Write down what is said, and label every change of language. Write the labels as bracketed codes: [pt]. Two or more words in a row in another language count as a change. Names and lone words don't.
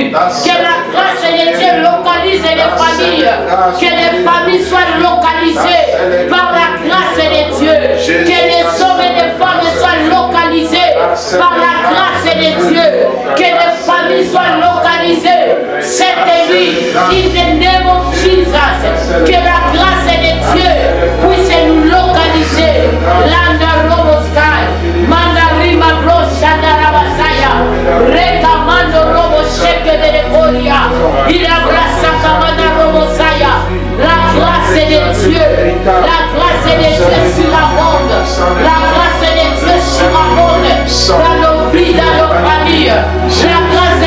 [fr] Que la grâce de Dieu localise les familles. Que les familles soient localisées par la grâce de Dieu. Que les hommes et les femmes soient localisés par la grâce de Dieu. Que les familles soient localisées cette nuit. [en] In the name of Jesus. [fr] Que la grâce de Dieu puisse nous localiser. Landa Roboskai, Mandarima Broshanda Rabasaya, Rekamando Robo Sheke de Lecoria, il abraça Kamana Robosaya. La grâce de Dieu, la grâce de Dieu surabonde. La grâce de Dieu surabonde dans nos vies, dans nos familles. La grâce